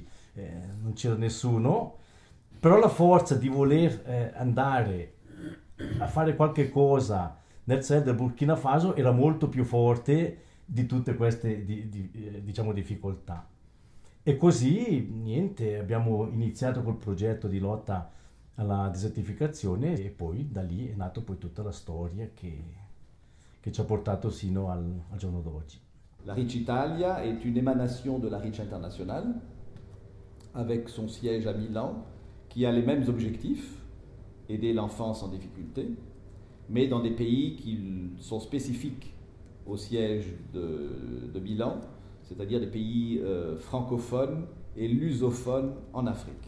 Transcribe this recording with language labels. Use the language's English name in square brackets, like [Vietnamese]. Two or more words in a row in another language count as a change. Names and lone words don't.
[Italian] Non c'era nessuno, però la forza di voler andare a fare qualche cosa nel Sahel del Burkina Faso era molto più forte di tutte queste diciamo difficoltà. E così, niente, abbiamo iniziato col progetto di lotta alla desertificazione e poi da lì è nato poi tutta la storia che ci ha portato sino al giorno d'oggi. [French] La REACH Italia est une émanation de la REACH internationale, avec son siège à Milan, qui a les mêmes objectifs, aider l'enfance en difficulté, mais dans des pays qui sont spécifiques au siège de Milan, c'est-à-dire des pays francophones et lusophones en Afrique.